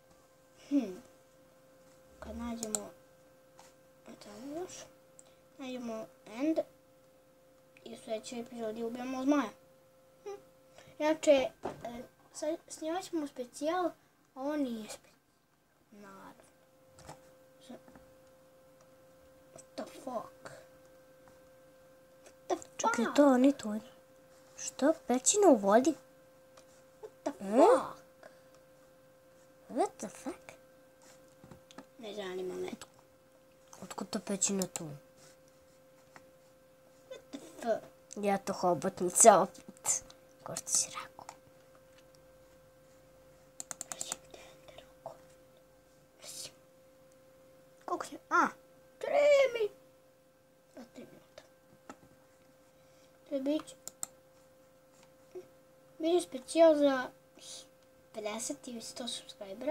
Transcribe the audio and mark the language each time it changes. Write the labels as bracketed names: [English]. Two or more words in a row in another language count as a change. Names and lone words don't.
[Croatian] Kad nađemo... Tamo još. Nađemo end. I u sljedećoj epizodi ubijemo zmaja. Inače, snimat ćemo specijal, a ovo nije specijal. Naravno. [English] What the fuck? [Croatian] Čekaj, to ni to. Što? Pećina u vodi? [English] What the fuck? What the fuck? [Croatian] Ne zanima me. Otkud to pećina tu? [English] What the fuck? [Croatian] Ja to hobotnica opet. Ko što si rekao. Mrzim te ender oko. Mrzim. Koliko si? 3 minuta. To je biće specijal za 50 ili 100 subscribera.